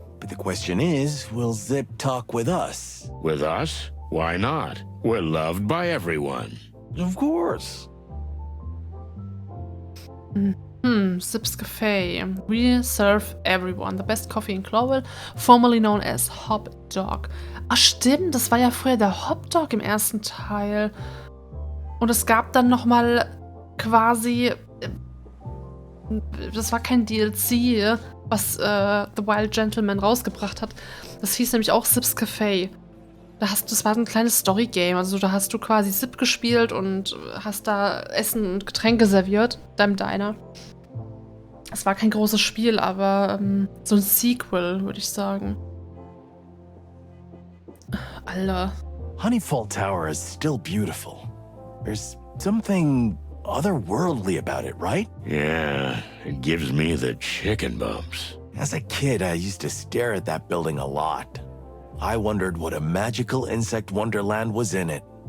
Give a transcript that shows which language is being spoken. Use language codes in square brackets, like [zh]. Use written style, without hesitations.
[en] But the question is, will Zipp talk with us? With us? Why not? We're loved by everyone. Of course. Zipp's Cafe. We serve everyone. The best coffee in Global, formerly known as Hop Dog. [de] Ach stimmt, das war ja früher der Hop Dog im ersten Teil. Und es gab dann nochmal quasi, das war kein DLC, was The Wild Gentleman rausgebracht hat. Das hieß nämlich auch Zipp's Cafe. Das war ein kleines Story-Game. Also da hast du quasi Zipp gespielt und hast da Essen und Getränke serviert, deinem Diner. Es war kein großes Spiel, aber so ein Sequel, würde ich sagen. Alter. [en] Honeyfall Tower is still beautiful. There's something otherworldly about it, right? Yeah, it gives me the chicken bumps. As a kid, I used to stare at that building a lot. I wondered what a magical insect wonderland was in it.